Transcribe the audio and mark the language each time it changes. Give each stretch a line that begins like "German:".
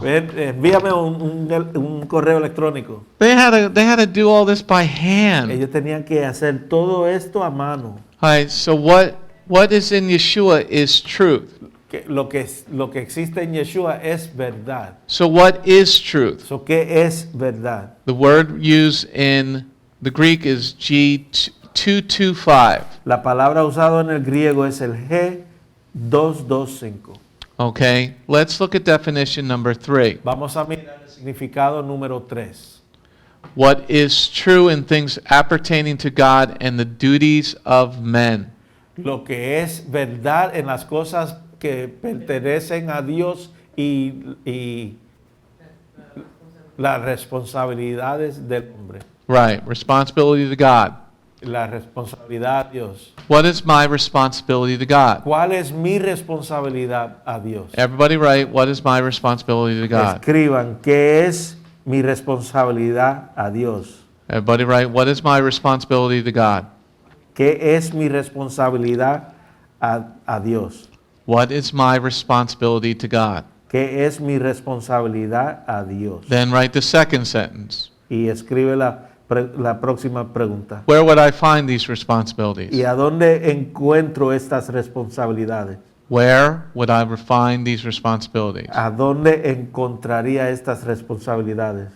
Spanish: Envíame un correo electrónico.
English: They had to do all this by hand.
Spanish: Ellos tenían que hacer todo esto a mano.
English: All right, so what is in Yeshua is truth.
Spanish: Lo que existe en Yeshua es verdad.
English: So what is truth?
Spanish: So, ¿qué es verdad?
English: The word used in the Greek is G225.
Spanish: La palabra usada en el griego es el G225.
English: Okay, let's look at definition number 3.
Spanish: Vamos a mirar el significado número 3.
English: What is true in things appertaining to God and the duties of men.
Spanish: Lo que es verdad en las cosas que pertenecen a Dios y Las responsabilidades del hombre.
English: Right. Responsibility to God.
Spanish: La responsabilidad a Dios.
English: What is my responsibility to God?
Spanish: ¿Cuál es mi responsabilidad a Dios?
English: Everybody write, what is my responsibility to God?
Spanish: Escriban, ¿qué es mi responsabilidad a Dios?
English: Everybody write, what is my responsibility to God?
Spanish: ¿Qué es mi responsabilidad a Dios?
English: What is my responsibility to God?
Spanish: ¿Qué es mi responsabilidad a Dios?
English: Then write the second sentence.
Spanish: Y escribe la próxima pregunta.
English: Where would I find these responsibilities?
Spanish: ¿Y a dónde encuentro estas responsabilidades?
English: Where would I find these responsibilities?
Spanish: ¿A dónde encontraría estas responsabilidades?